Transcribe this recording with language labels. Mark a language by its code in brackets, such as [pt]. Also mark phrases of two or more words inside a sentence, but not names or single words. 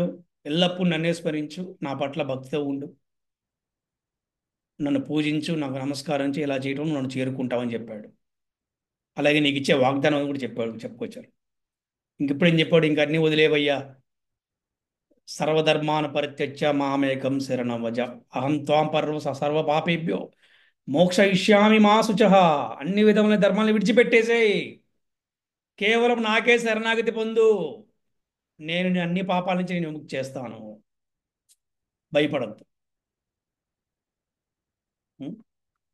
[te] ఎల్లప్పుడూ నన్నే స్మరించు, నా పట్ల భక్తితో ఉండు, నన్ను పూజించు, నాకు నమస్కారం చేయి, ఇలా చేయడం నన్ను చేరుకుంటావని చెప్పాడు. అలాగే నీకు ఇచ్చే వాగ్దానం కూడా చెప్పుకొచ్చారు. ఇంకెప్పుడు ఏం చెప్పాడు? ఇంక అన్నీ వదిలేవయ్యా, [sa] సర్వధర్మాన పరిత్యజ్య మామేకం శరణం వ్రజ అహం త్వాం సర్వ పాపేభ్యో మోక్షయిష్యామి మా శుచః. [te] అన్ని విధముల ధర్మాలను విడిచిపెట్టేసేయి, కేవలం నాకే శరణాగతి పొందు, నేను నీ అన్ని పాపాల నుంచి నేను విముక్తి చేస్తాను, భయపడద్దు.